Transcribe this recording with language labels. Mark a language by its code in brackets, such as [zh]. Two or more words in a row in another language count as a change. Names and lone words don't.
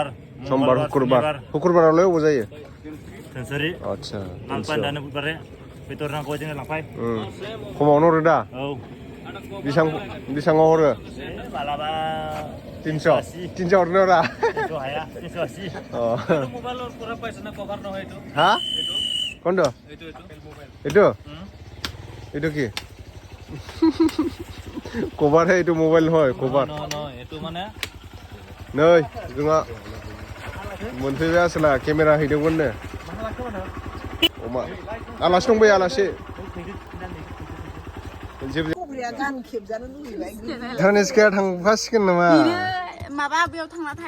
[brx] शुक्रबारावलाय अबाव जायो धोनसुरि आदसा मालपान दानो बुधबारे बेदर नांगौ जोङो लांफाय खमावनो हरो दा औ बेसाङाव हरो मालाबा 300 हरनो हरा 300 हाया 380 [as] মোবাইলৰ পৰা পাইছে না কভাৰ নহয় এইটো হা কোনটো এইটো এইটো কি কভাৰ হে এইটো মোবাইল নহয় কভাৰ এইটো মানে [brx] नै जोंहा मोनफैबाय आसोला केमेरा हैदोंमोननो अमा आलासि दंबाय आलासि थानिस्काया थांफासिगोन नामा माबा बेयाव थांना थायो